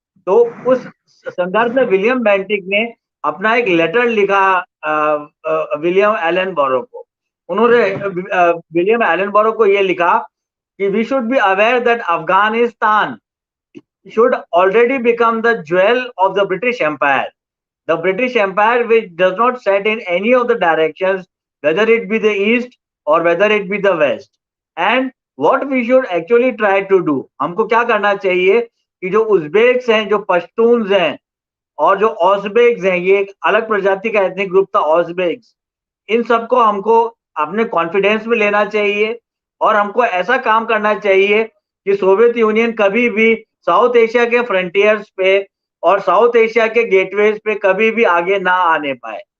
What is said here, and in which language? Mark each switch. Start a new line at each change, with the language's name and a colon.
Hindi: तो उस संदर्भ में विलियम बेंटिक ने अपना एक लेटर लिखा विलियम एलन बोरो को। उन्होंने विलियम एलन बोरो को ये लिखा कि
English: We should be aware that Afghanistan should already become the jewel of the British Empire. The British Empire which does not set in any of the directions, whether it be the east or whether it be the west. And what we should actually try to do,
Hindi: हमको क्या करना चाहिए कि जो Uzbeks हैं, जो पश्तून्स हैं और जो ऑज़बेक्स हैं, ये एक अलग प्रजाति का एथनिक ग्रुप था ऑज़बेक्स, इन सबको हमको अपने कॉन्फिडेंस में लेना चाहिए और हमको ऐसा काम करना चाहिए कि सोवियत यूनियन कभी भी साउथ एशिया के फ्रंटियर्स पे और साउथ एशिया के गेटवेज पे कभी भी आगे ना आने पाए।